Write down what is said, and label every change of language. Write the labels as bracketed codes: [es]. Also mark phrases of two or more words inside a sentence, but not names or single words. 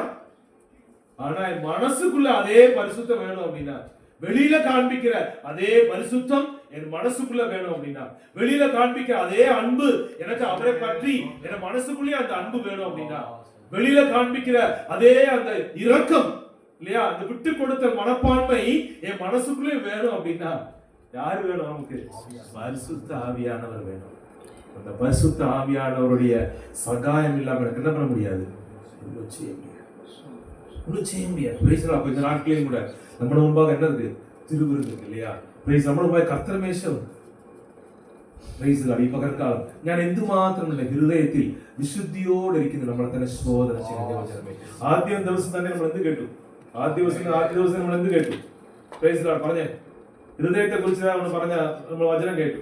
[ta] ஆனா மனசுக்குள்ள அதே பரிசுத்தம் வேணும் அப்படின்னா, வெளியில காண்பிக்கிற அதே பரிசுத்தம் என் மனசுக்குள்ள வேணும் அப்படின்னா, வெளியில காண்பிக்கிற அதே அன்பு எனக்கு அவரை பற்றி என் மனசுக்குள்ளே அந்த அன்பு வேணும் அப்படின்னா, வெளியில காண்பிக்கிற அதே அந்த இரக்கம் இல்லையா, அந்த விட்டு கொடுத்த மனப்பான்மை என் மனசுக்குள்ளே வேணும் அப்படின்னா, யார் வேணும் நமக்கு? பரிசுத்த ஆவியானவர் வேணும். அந்த பரிசுத்த ஆவியானவருடைய சகாயம் இல்லாம எனக்கு என்ன பண்ண முடியாது? ஒன்றும் செய்ய முடியாது. அப்ப இந்த நாட்களையும் கூட நம்ம முன்பாக என்ன இருக்கு? [ml] തിരുവിരുന്ന് இல்லையா? നമ്മുടെ മുമ്പായി കർത്തൃമേശം. ഈ പകർക്കാലം ഞാൻ എന്തുമാത്രം ഹൃദയത്തിൽ വിശുദ്ധിയോടിരിക്കുന്നു നമ്മളെ തന്നെ ശോധന ചെയ്യുന്ന ആദ്യ ദിവസം തന്നെ നമ്മൾ എന്ത് കേട്ടു? ആദ്യ ദിവസം നമ്മൾ എന്ത് കേട്ടു? പറഞ്ഞേ, ഹൃദയത്തെ കുറിച്ച് നമ്മൾ വചനം കേട്ടു.